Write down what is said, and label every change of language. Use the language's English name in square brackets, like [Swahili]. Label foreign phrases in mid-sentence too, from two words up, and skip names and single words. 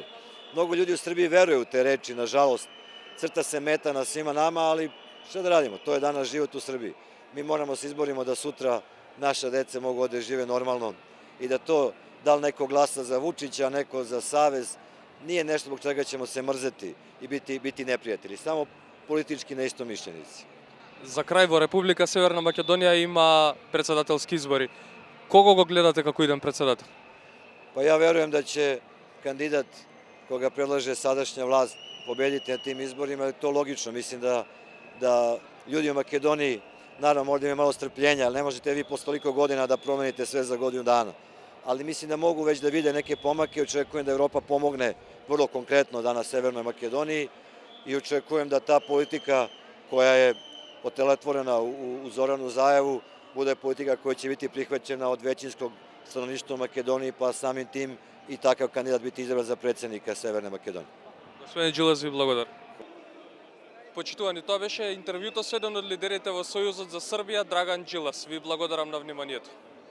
[Serbian] Mnogo ljudi u Srbiji veruje u te reči, nažalost, crta se meta na svima nama, ali šta da radimo, to je danas život u Srbiji. Mi moramo se izborimo da sutra naša deca mogu ovde žive normalno i da to, da li neko glasa za Vučića, neko za Savez, nije nešto zbog čega ćemo se mrzeti i biti neprijatelji, samo politički neistomišljenici. [Macedonian] За крај, во Република Северна Македонија има председателски избори. Кого го гледате како иден председател? [Serbian] Pa ja verujem da će kandidat koga predlaže sadašnja vlast pobediti na tim izborima, je to logično. Mislim da ljudi u Makedoniji, naravno možda imaju malo strpljenja, ali ne možete vi posle toliko godina da promenite sve za godinu dana. Ali mislim da mogu već da vide neke pomake, očekujem da Evropa pomogne vrlo konkretno danas Severnoj Makedoniji i očekujem da ta politika koja je otelotvorena u Zoranu Zaevu bude politika koja će biti prihvaćena od većinskog stanovništva u Makedoniji, pa samim tim i takav kandidat biti izabran za predsjednika Severne Makedonije. [Macedonian] Господин Джилас, ви благодарам. Почитувани, тоа беше интервјуто со еден од лидерите во Сојузот за Србија, Драган Джилас. Ви благодарам на вниманието.